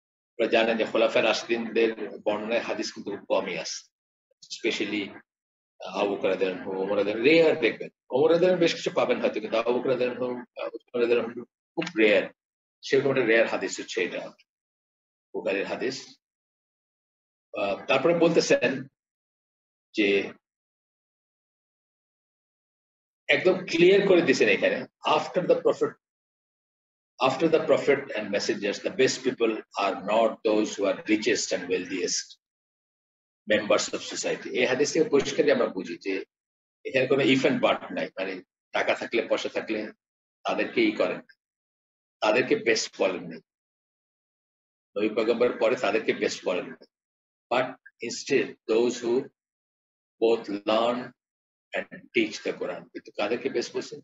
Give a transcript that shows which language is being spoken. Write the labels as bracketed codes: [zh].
[bn] আপনারা জানেন যে খোলাফায়ে রাশিদিনদের বর্ণনায় হাদিস কিন্তু কমই আছে, স্পেশালি আবু বকর রাদিয়াল্লাহু আনহু, ওমর রাদিয়াল্লাহু আনহু, রেয়ার দেখবেন। ওমর রাদিয়াল্লাহু আনহু বেশ কিছু পাবেন হয়তো, কিন্তু আবু বকর রাদিয়াল্লাহু আনহু, ওসমান রাদিয়াল্লাহু আনহু খুব রেয়ার। সেরকম একটা রেয়ার হাদিস হচ্ছে এটা, বুখারীর হাদিস। তারপরে বলতেছেন যে একদম ক্লিয়ার করে দিয়েছেন এখানে, [en] After the prophet, after the prophet and messengers, the best people are not those who are richest and wealthiest members of society. [bn] এই হাদিস থেকে পরিষ্কারই আমরা বুঝি যে এখানে কোনো ইফ এন্ড বাট নাই, মানে টাকা থাকলে পয়সা থাকলে তাদেরকে ই করেন, তাদেরকে বেস্ট বলেন নাই, নবী পয়গম্বর পরে তাদেরকে বেস্ট বলেন নাই, [en] But instead those who both learn and teach the Quran. [bn] কিন্তু কাদেরকে বেস্ট বলছেন?